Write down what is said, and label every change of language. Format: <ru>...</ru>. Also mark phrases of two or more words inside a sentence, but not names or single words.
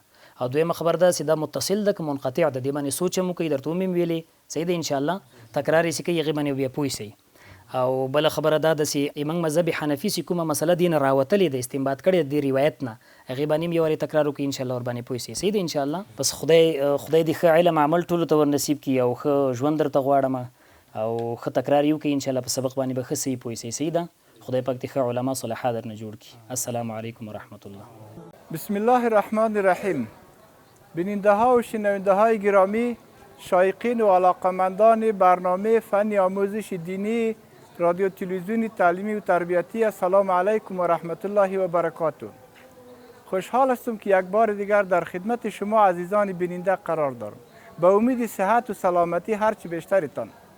<ps>او دویمه خبر ده چې دا متصل ده که منقطع ده دې باندې سوچ هم وکوي درته هم ویلې صحیح ده انشاءالله تکرار یې چې کوي هغې باندې بیا پوه سئ او بل خبره دا ده چې ایمنګ مذهب حنفي چې کومه مسله دین راوتلې ده استنباط کړې د روایت نه هغې باندې یو وارې تکرار وکړي انشاءالله ور باندې پوه سي صحیح ده انشاءالله بس خدای دې ښه علم عمل ټولو ته ور نصیب کړي او ښه ژوند درته غواړم او ښه تکرار یې وکړي انشاءالله په سبق باندې به ښه صحیح پوه سي صحیح ده خدای پاک دې ښه علما صلحا درنه جوړ کړي</ps> <ar>السلام علیکم ورحمت الله بسم الله الرحمن الرحیم</ar> <fa>بیننده ها و شنونده های گرامی شایقین و علاقمندان برنامه فن آموزش دینی رادیو تلویزیون تعلیمی و تربیتی</fa> <ar>السلام علیکم و رحمت الله و برکاته</ar> <fa>خوشحال هستم که یک بار دیگر در خدمت شما عزیزان بیننده قرار دارم به امید صحت و سلامتی هرچی بیشترتان</fa>